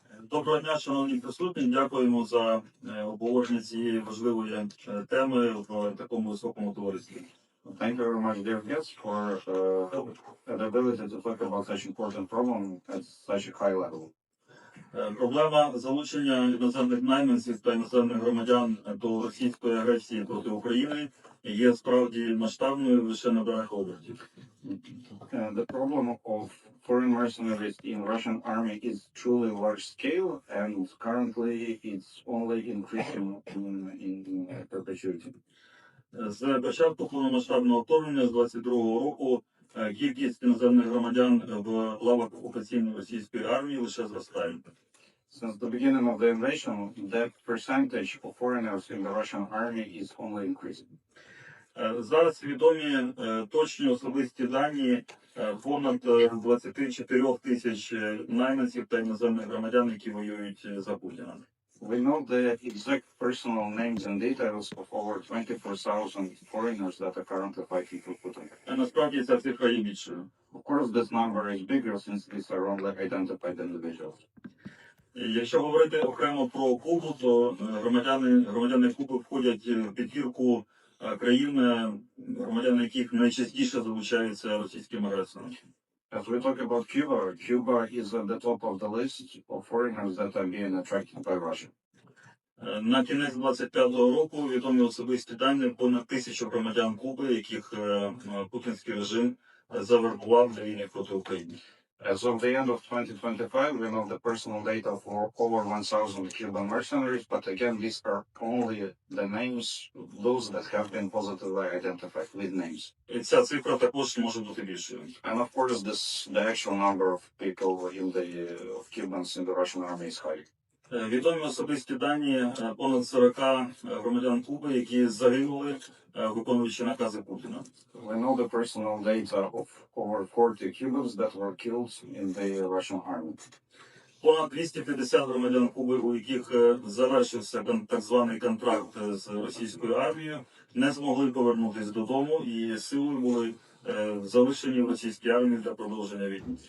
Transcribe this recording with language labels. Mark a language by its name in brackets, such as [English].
[Ukrainian] Доброго дня, шановні присутні. Дякуємо за обговорення цієї важливої теми в такому високому товаристві. [English] Thank you very much, dear guests, for the ability to talk about such important problem at such a high level. [Ukrainian] Проблема залучення іноземних найманців та іноземних громадян до російської агресії проти України є справді масштабною, лише набирає обертів. [English] The problem of foreign mercenaries in Russian army is truly large scale, and currently it's only increasing in perpetuity. [Ukrainian] З початку повномасштабного вторгнення з 22-го року кількість іноземних громадян в лавах окупаційної російської армії лише зростає. [English] Since the beginning of the invasion, the percentage of foreigners in the Russian army is only increasing. [Ukrainian] Зараз відомі точні особисті дані понад 24 тисяч найманців та іноземних громадян, які воюють за Путіна. [English] We know the exact personal names and details of over 24,000 foreigners that are currently fighting for Putin. [Ukrainian] Насправді ця цифра є більшою. [English] Of course, this number is bigger since these are only identified individuals. [Ukrainian] Якщо говорити окремо про Кубу, то громадяни Куби входять в п'ятірку країн, громадяни яких найчастіше залучаються російським агресором. [English] As we talk about Cuba, Cuba is at the top of the list of foreigners that are being attracted by Russia. [Ukrainian] На кінець 25-го року відомі особисті дані понад 1000 громадян Куби, яких путінський режим завербував для війни проти України. [English] As of the end of 2025, we know the personal data for over 1,000 Cuban mercenaries, but again, these are only the names, those that have been positively identified with names. [Ukrainian] І ця цифра також може бути більшою. [English] And of course, the actual number of people of Cubans in the Russian army is high. [Ukrainian] Відомі особисті дані понад 40 громадян Куби, які загинули, виконуючи накази Путіна. [English] We know the personal data of over 40 Cubans that were killed in the Russian army. [Ukrainian] Понад 250 громадян Куби, у яких завершився так званий контракт з російською армією, не змогли повернутися додому і силою були залишені в російській армії для продовження війни.